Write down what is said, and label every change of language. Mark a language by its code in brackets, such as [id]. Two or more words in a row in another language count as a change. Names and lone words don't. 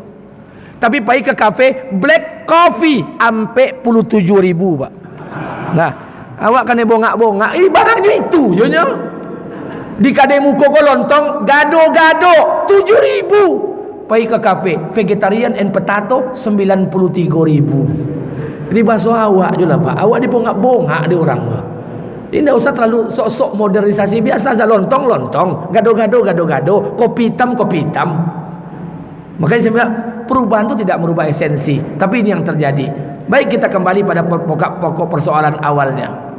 [id] Tapi pergi ke kafe [en] black coffee [id] sampai 17.000 Pak. [min] Nah, awak kan bongak-bongak, ini barangnya itu nya. [id] Di kedai muka kau lontong gado-gado 7.000. Pergi ke kafe [en] vegetarian and potato [id] 93.000. [min] Ini bahasa awak je lah Pak. Awak dibongak-bongak dia orang Pak. [id] Ini tidak usah terlalu sok-sok modernisasi, biasa saja, lontong-lontong, gado-gado, kopi hitam. Makanya saya bilang perubahan itu tidak merubah esensi, tapi ini yang terjadi. Baik, kita kembali pada pokok persoalan awalnya.